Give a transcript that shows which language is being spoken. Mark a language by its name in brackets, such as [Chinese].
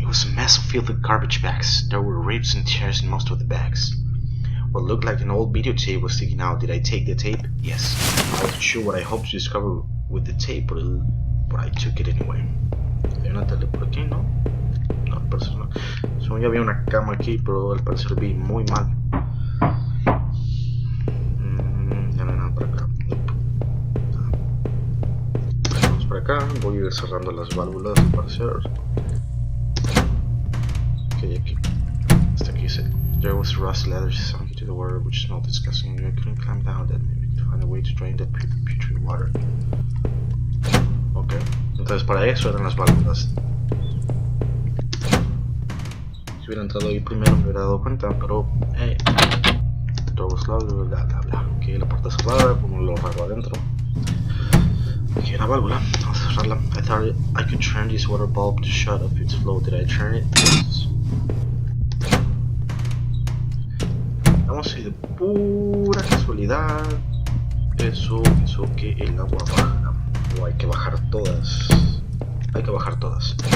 [English] It was a mess of filthy garbage bags. There were ribs and tears in most of the bags. What looked like an old videotape was sticking out. Did I take the tape? Yes. I wasn't sure what I hoped to discover with the tape, but I took it anyway. [Spanish] ¿Hay una tele por aquí? No. No, al parecer no. Según ya había una cama aquí, pero al parecer vi muy mal. Ya no hay nada por acá. Vamos por acá. Voy a ir cerrando las válvulas al parecer. Okay, aquí. Hasta aquí dice. [English] There was rust ladder sunk into the water, which smelled disgusting. I couldn't climb down that. Maybe to find a way to drain that putrid water. Okay. [Spanish] Entonces para eso eran las válvulas. Si hubiera entrado ahí primero me hubiera dado cuenta, pero [English] the door was locked, bla bla [Spanish] bla. Ok, la puerta cerrada, como lo raro adentro. Aquí hay una válvula, vamos a cerrarla. [English] I thought I could turn this water bulb to shut off its flow. Did I turn it? Yes. [Spanish] Vamos a ir de pura casualidad. Eso hizo que el agua baja. O hay que bajar todas. Hay que bajar todas.